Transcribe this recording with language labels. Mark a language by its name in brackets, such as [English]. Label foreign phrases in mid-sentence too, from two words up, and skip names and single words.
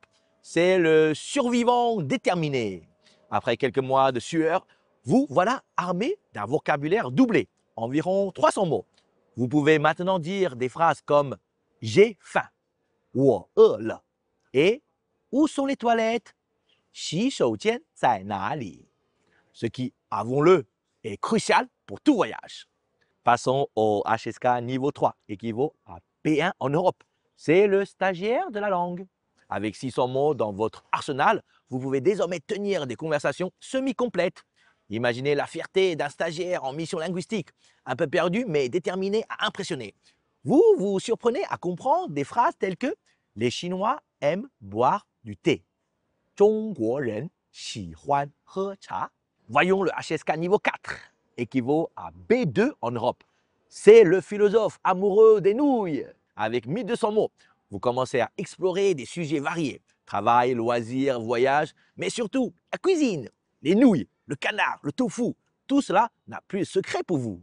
[French] C'est le survivant déterminé. Après quelques mois de sueur, vous voilà armé d'un vocabulaire doublé, environ 300 mots. Vous pouvez maintenant dire des phrases comme « j'ai faim »,« [Chinese] 我饿了» [French] et « où sont les toilettes ?» [Chinese] 洗手间在哪里? [French] Ce qui, avouons-le, est crucial pour tout voyage. Passons au HSK niveau 3, équivaut à P1 en Europe. C'est le stagiaire de la langue. Avec 600 mots dans votre arsenal, vous pouvez désormais tenir des conversations semi-complètes. Imaginez la fierté d'un stagiaire en mission linguistique, un peu perdu mais déterminé à impressionner. Vous vous surprenez à comprendre des phrases telles que « Les Chinois aiment boire du thé ». [Chinese] 中国人喜欢喝茶. [French] Voyons le HSK niveau 4, équivaut à B2 en Europe. C'est le philosophe amoureux des nouilles. Avec 1200 mots, vous commencez à explorer des sujets variés. Travail, loisirs, voyage, mais surtout la cuisine. Les nouilles, le canard, le tofu, tout cela n'a plus de secret pour vous.